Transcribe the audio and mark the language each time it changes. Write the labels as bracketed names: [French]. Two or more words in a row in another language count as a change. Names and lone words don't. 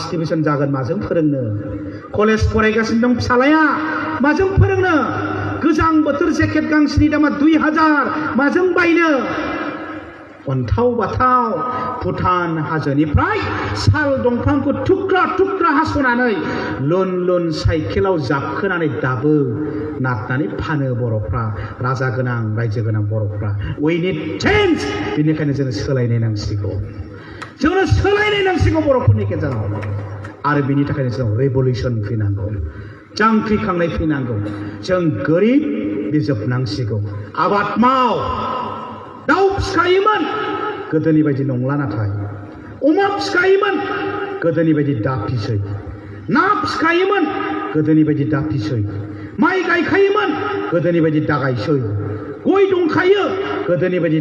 [Bodo] डिभिजन जागोन माजों फोरोंनो कलेज फरायगासिनो दं फिसालाया माजों फोरोंनो गोजां बोथोर जेकेट गांसेनि दामा 2,000 माजों बायनो अन्थाव बाथाव भुटान हाजोनिफ्राय साल दंफांखौ थुख्रा हास'नानै लुन साइकेलाव जाबखोनानै दाबो नारनानै फानो बर'फ्रा राजा गोनां रायजो गोनां बर'फ्रा [English] we need change [Bodo] बेनिखायनो जों सोलायनाय नांसिगौ बर'फोरनि गेजेराव आरो बेनि थाखायनो जों रेभलिउसन फैनांगौ जांख्रिखांनाय फैनांगौ जों गोरिब बिजोबनांसिगौ आबाद माव दाउ फिखायोमोन गोदोनि बायदि नंला नाथाय अमा फिखायोमोन गोदोनि बायदि दाफिसै ना फिखायोमोन गोदोनि बायदि दाफिसै माइ गायखायोमोन गोदोनि बायदि दागायसै गय दंखायो गोदोनि बायदि